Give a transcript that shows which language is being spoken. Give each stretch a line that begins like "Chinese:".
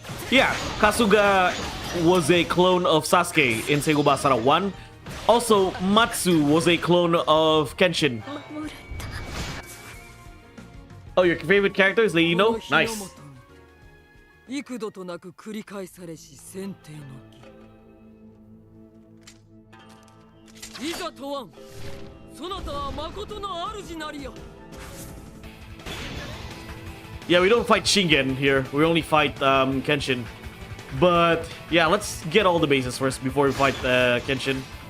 English: Yeah, Kasuga was a clone of Sasuke in Sengoku Basara 1. Also, Matsu was a clone of Kenshin. Oh, your favorite character is Lady No? Nice.
Japanese: 幾度となく繰り返されし選定の儀いざ問わんそなたは誠の主なりよ
English: Yeah, we don't fight Shingen here. We only fight Kenshin. But yeah, let's get all the bases first before we fight Kenshin.